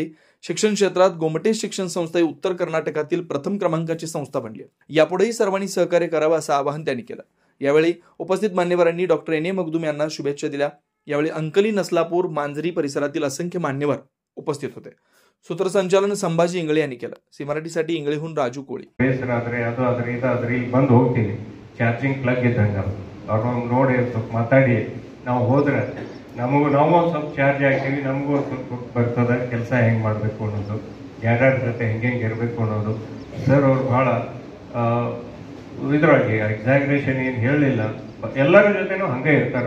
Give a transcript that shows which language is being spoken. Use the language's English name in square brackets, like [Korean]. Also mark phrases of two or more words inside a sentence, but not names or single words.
[Marathi] शिक्षण क्षेत्रात गोमटेश शिक्षण संस्था ही उत्तर कर्नाटकातील प्रथम क्रमांकाची संस्था बनली. यापुढेही सर्वांनी सहकार्य करावं असं आवाहन त्यांनी केलं. यावेळी उपस्थित मान्यवरांनी डॉक्टर एन.ए. मखदूम यांना शुभेच्छा दिल्या. यावेळी अंकली, नसलापूर, मांजरी परिसरातील असंख्य मान्यवर उपस्थित होते. सूत्रसंचालन संभाजी इंगळे यांनी केलं. सी मराठीसाठी इंगळेहून राजू कोळी. [Kannada] ಬಂದು ಹೋಗ್ತೀವಿ, [English] charging plug [Kannada] ಇದ್ದಂಗೆ ಅವ್ರು ನೋಡಿ ಸ್ವಲ್ಪ ಮಾತಾಡಿ ನಾವು ಹೋದ್ರೆ ನಾವು ಸ್ವಲ್ಪ ಚಾರ್ಜ್ ಆಗ್ತೀವಿ, ನಮಗೂ ಸ್ವಲ್ಪ ಬರ್ತದೆ ಕೆಲಸ ಹೆಂಗೆ ಮಾಡಬೇಕು ಅನ್ನೋದು, ಯಾರ್ಯಾರ ಜೊತೆ ಹೆಂಗೆ ಇರಬೇಕು ಅನ್ನೋದು. ಸರ್ ಅವ್ರು ಭಾಳ ಇದ್ರೊಳಗೆ ಎಕ್ಸಾಗ್ರೇಷನ್ ಏನು ಹೇಳಲಿಲ್ಲ, ಎಲ್ಲರ ಜೊತೆನೂ ಹಂಗೆ ಇರ್ತಾರೆ.